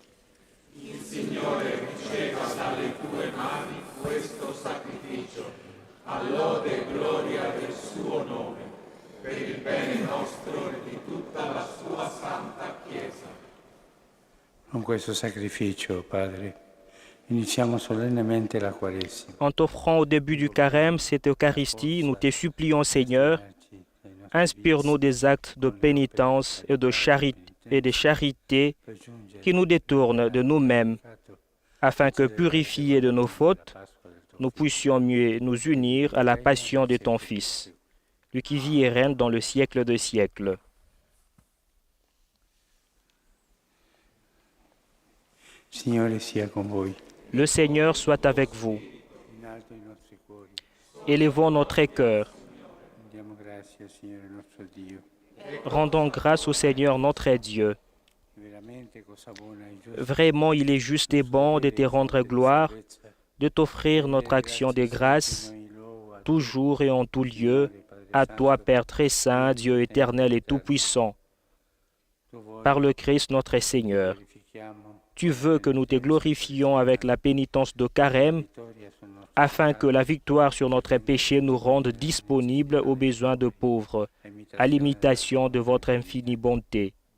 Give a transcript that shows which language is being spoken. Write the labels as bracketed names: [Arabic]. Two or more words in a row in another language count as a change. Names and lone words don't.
[Italian] Con questo sacrificio, Padre, iniziamo solennemente la Quaresima. [French] En t'offrant au début du carême cette Eucharistie, nous te supplions, Seigneur, inspire-nous des actes de pénitence et de charité qui nous détournent de nous-mêmes, afin que, purifiés de nos fautes, nous puissions mieux nous unir à la passion de ton Fils, lui qui vit et règne dans le siècle des siècles. [Italian] Signore sia con voi. [French] Le Seigneur soit avec vous. [Italian] In alto i nostri cuori. [French] Élevons notre cœur. [Italian] Diamo grazie al Signore nostro Dio. [French] Rendons grâce au Seigneur notre Dieu. [Italian] Veramente cosa buona e giusta. [French] Vraiment, il est juste et bon de te rendre gloire, de t'offrir notre action de grâce, toujours et en tout lieu, à toi, Père très saint, Dieu éternel et tout-puissant, par le Christ notre Seigneur. Tu veux que nous te glorifions avec la pénitence de carême, afin que la victoire sur notre péché nous rende disponibles aux besoins de pauvres, à l'imitation de votre infinie bonté.